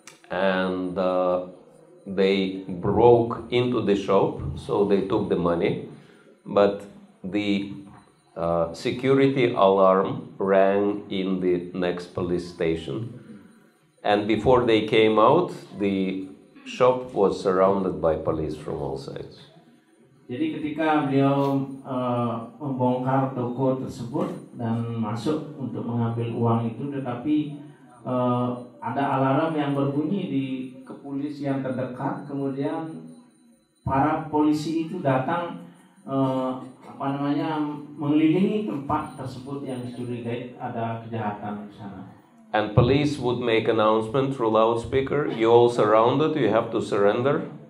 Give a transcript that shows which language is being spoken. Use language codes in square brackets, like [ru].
[en] And they broke into the shop, so they took the money, but the security alarm rang in the next police station, and before they came out, the shop was surrounded by police from all sides. [id] Jadi ketika beliau membongkar toko tersebut dan masuk untuk mengambil uang itu, tetapi ada alarm yang berbunyi di kepolisian terdekat, kemudian para polisi itu datang mengelilingi tempat tersebut yang dicurigai ada kejahatan di sana. [en] And police would make announcement through loudspeaker, you all surrounded, you have to surrender.